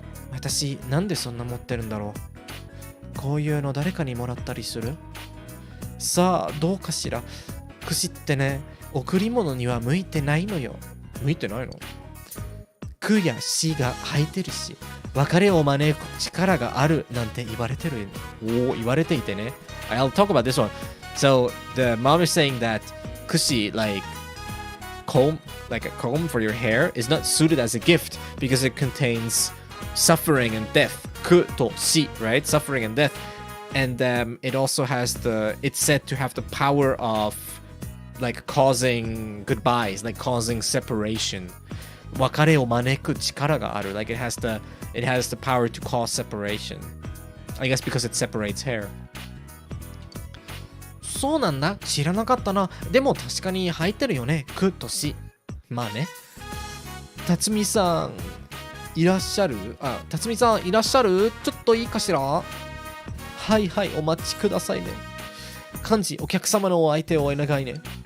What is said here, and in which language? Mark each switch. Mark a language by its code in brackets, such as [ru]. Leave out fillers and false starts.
[ja] 私、なんでそんな持ってるんだろう。こういうの誰かにもらったりする？さあ、どうかしら。櫛ってね、贈り物には向いてないのよ。向いてないの？苦や死が入ってるし、別れを招く力があるなんて言われてる。言われていてね。 [en] I'll talk about this one. So the mom is saying that kushi, like a comb for your hair, is not suited as a gift because it contains suffering and death. Ku to shi, right? Suffering and death. And it also has it's said to have the power of like causing goodbyes, like causing separation. [ja] 別れを招く力がある. [en] Like it has the power to cause separation. I guess because it separates hair. [ja] そうなんだ。知らなかったな。でも確かに入ってるよね。くとし。まあね。辰巳さん、いらっしゃる？辰巳さんいらっしゃる？ちょっといいかしら？はいはい、お待ちくださいね。幹事、お客様のお相手をお願いね。